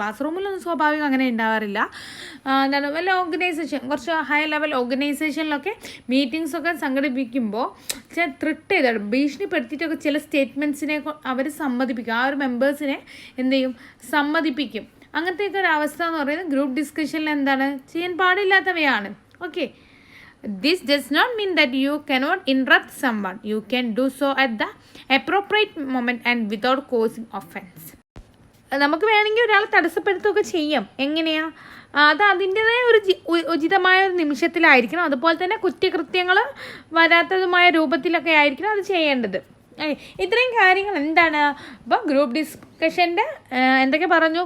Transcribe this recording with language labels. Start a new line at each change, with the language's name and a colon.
Malayalam: Class റൂമിലൊന്നും സ്വാഭാവികം അങ്ങനെ ഉണ്ടാവാറില്ല. എന്താണ് വല്ല ഓർഗനൈസേഷൻ കുറച്ച് ഹൈ ലെവൽ ഓർഗനൈസേഷനിലൊക്കെ മീറ്റിങ്സൊക്കെ സംഘടിപ്പിക്കുമ്പോൾ ത്രിട്ട് ചെയ്താണ് ഭീഷണിപ്പെടുത്തിയിട്ടൊക്കെ ചില സ്റ്റേറ്റ്മെൻറ്റ്സിനെ അവർ സമ്മതിപ്പിക്കും. ആ ഒരു മെമ്പേഴ്സിനെ എന്ത് ചെയ്യും? സമ്മതിപ്പിക്കും. അങ്ങനത്തെയൊക്കെ ഒരു അവസ്ഥ എന്ന് പറയുന്നത് ഗ്രൂപ്പ് ഡിസ്കഷനിൽ എന്താണ്? ചെയ്യാൻ പാടില്ലാത്തവയാണ്.
English: Okay, this does not mean that you cannot interrupt someone. You can do so at the appropriate moment and without causing offense.
Malayalam: നമുക്ക് വേണമെങ്കിൽ ഒരാളെ തടസ്സപ്പെടുത്തുകയൊക്കെ ചെയ്യാം. എങ്ങനെയാണ്? അത് അതിൻ്റെതായ ഒരു ഉചിതമായ ഒരു നിമിഷത്തിലായിരിക്കണം. അതുപോലെ തന്നെ കുറ്റകൃത്യങ്ങൾ വരാത്തതുമായ രൂപത്തിലൊക്കെ ആയിരിക്കണം അത് ചെയ്യേണ്ടത്. ഇത്രയും കാര്യങ്ങൾ എന്താണ്? അപ്പോൾ ഗ്രൂപ്പ് ഡിസ്കഷൻ്റെ എന്തൊക്കെ പറഞ്ഞു?